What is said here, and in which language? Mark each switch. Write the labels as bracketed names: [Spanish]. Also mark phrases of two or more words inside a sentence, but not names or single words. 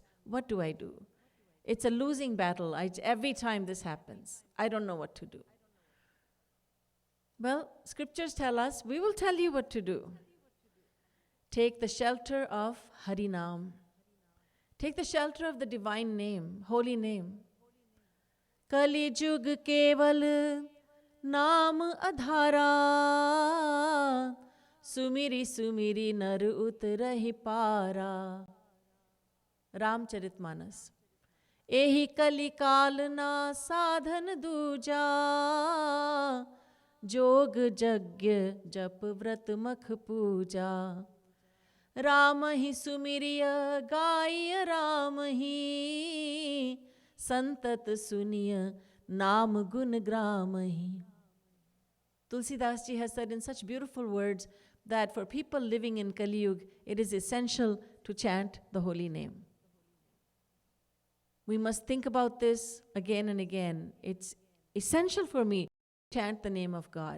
[English] What do I do? It's a losing battle. Every time this happens, I don't know what to do. Well, scriptures tell us, we will tell you what to do. Take the shelter of Harinam. Take the shelter of the divine name, holy name. [Awadhi] कलि जुग केवल नाम अधारा सुमिरि सुमिरि नर उतरहि पारा. [English] Ramcharitmanas. [Awadhi] एहि कलि कालन साधन दूजा जोग जग्य जप व्रत मख पूजा. राम ही सुमिरिय गाय राम ही संतत सुनिय नाम गुण ग्राम ही. [English] Tulsidas ji has said in such beautiful words that for people living in Kali Yuga, it is essential to chant the holy name. We must think about this again and again. It's essential for me to chant the name of God.